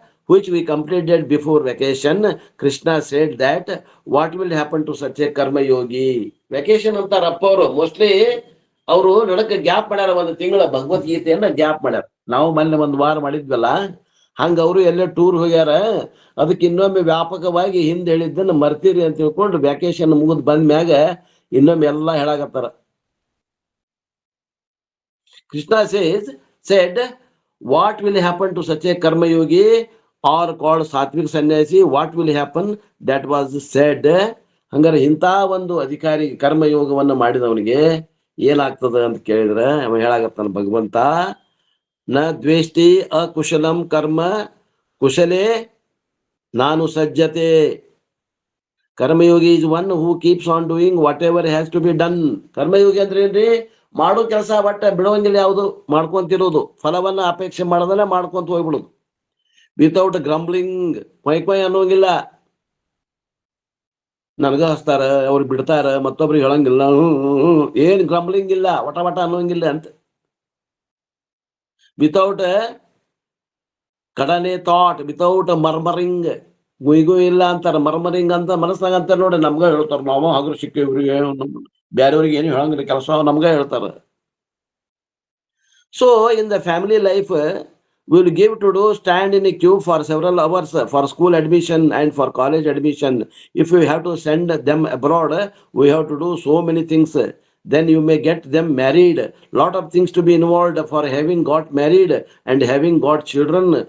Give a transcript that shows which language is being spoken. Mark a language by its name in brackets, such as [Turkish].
[English] which we completed before vacation. Krishna said that what will happen to such a karma yogi? [Kannada] Vacation ಅಂತಾರ ಅಪ್ಪ ಅವರು mostly ಅವರು ನಡಕ gap ಮಾಡ್ಯಾರ, ಒಂದು ತಿಂಗಳ ಭಗವದ್ಗೀತೆಯನ್ನ ಗ್ಯಾಪ್ ಮಾಡ್ಯಾರ. ನಾವು ಮೊನ್ನೆ ಒಂದು ವಾರ ಮಾಡಿದ್ವಲ್ಲ, ಹಂಗ ಅವರು ಎಲ್ಲ ಟೂರ್ ಹೋಗ್ಯಾರ. ಅದಕ್ಕೆ ಇನ್ನೊಮ್ಮೆ ವ್ಯಾಪಕವಾಗಿ ಹಿಂದೆ ಹೇಳಿದ್ದನ್ನ ಮರ್ತೀರಿ ಅಂತ ತಿಳ್ಕೊಂಡು ವ್ಯಾಕೇಶನ್ ಮುಗಿದ್ ಬಂದ ಮ್ಯಾಗ ಇನ್ನೊಮ್ಮೆ ಎಲ್ಲಾ ಹೇಳಾಕತ್ತಾರ. [English] Krishna said, what will happen to such a karma yogi or called sattvic sannyasi? What will happen? That was said. [Kannada] ಹಂಗಾರೆ ಇಂಥ ಒಂದು ಅಧಿಕಾರಿ ಕರ್ಮಯೋಗವನ್ನ ಮಾಡಿದವನಿಗೆ ಏನಾಗ್ತದ ಅಂತ ಕೇಳಿದ್ರೆ ಅವ ಹೇಳಾಗತ್ತಾನ ಭಗವಂತ, [Sanskrit] ನ ದ್ವೇಷ್ಟಿ ಅಕುಶಲಂ ಕರ್ಮ ಕುಶಲೇ ನಾನು ಸಜ್ಜತೆ. [English] ಕರ್ಮಯೋಗಿ is one who keeps on doing whatever has to be done. [Kannada] ಕರ್ಮಯೋಗಿ ಅಂದ್ರೆ ಏನ್ರಿ? ಮಾಡೋ ಕೆಲಸ ಬಟ್ ಬಿಡುವಂಗಿಲ್ಲ, ಯಾವುದು ಮಾಡ್ಕೊಂತಿರೋದು, ಫಲವನ್ನ ಅಪೇಕ್ಷೆ ಮಾಡದಲ್ಲ ಮಾಡ್ಕೊಂತ ಹೋಗ್ಬಿಡುದು. [English] without grumbling, [Kannada] ಕೊಯ್ ಅನ್ನೋಂಗಿಲ್ಲ. ನನಗ ಹಸ್ತಾರ, ಅವ್ರು ಬಿಡ್ತಾರ, ಮತ್ತೊಬ್ರಿಗೆ ಹೇಳಂಗಿಲ್ಲ, ಏನ್ ಗ್ರಂಬ್ಲಿಂಗ್ ಇಲ್ಲ, ವಟ ಅನ್ನೋಂಗಿಲ್ಲ ಅಂತ. [English] without ಕಡನೆ thought, without murmuring, [Kannada] ಗುಯ್ಗು ಇಲ್ಲ ಅಂತಾರ. ಮರ್ಮರಿಂಗ್ ಅಂತ ಮನಸ್ನಾಗ ಅಂತಾರ ನೋಡಿ, ನಮ್ಗ ಹೇಳ್ತಾರ. ನಾವು ಹಗ್ರ ಸಿಕ್ಕ ಇವ್ರಿಗೆ ಬೇರೆಯವ್ರಿಗೆ ಏನು ಹೇಳಂಗಿಲ್ಲ, ಕೆಲಸ ನಮ್ಗ ಹೇಳ್ತಾರ. [English] So in the family life we will give to do stand in a queue for several hours for school admission and for college admission. If we have to send them abroad, we have to do so many things. Then you may get them married. Lot of things to be involved for having got married and having got children.